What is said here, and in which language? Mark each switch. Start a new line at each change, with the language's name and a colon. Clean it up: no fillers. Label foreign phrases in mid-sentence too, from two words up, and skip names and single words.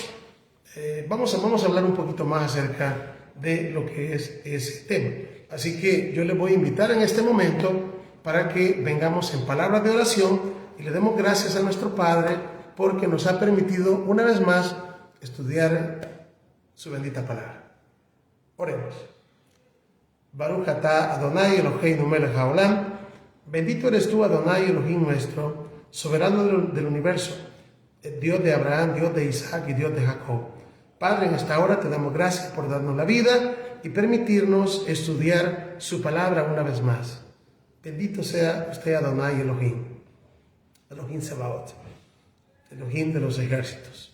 Spanish: Vamos a hablar un poquito más acerca de lo que es ese tema. Así que yo les voy a invitar en este momento para que vengamos en palabras de oración y le demos gracias a nuestro Padre porque nos ha permitido una vez más estudiar su bendita palabra. Oremos.
Hebrew: ברוך אתה אדוני אלוהינו מלך העולם.
Spanish: Bendito eres tú,
Hebrew: אדוני אלוהים
Spanish: nuestro, soberano del universo, Dios de Abraham, Dios de Isaac y Dios de Jacob. Padre, en esta hora te damos gracias por darnos la vida y permitirnos estudiar su palabra una vez más. Bendito sea usted,
Hebrew: אדוני אלוהים, אלוהים צבאות, אלוהים
Spanish: de los ejércitos.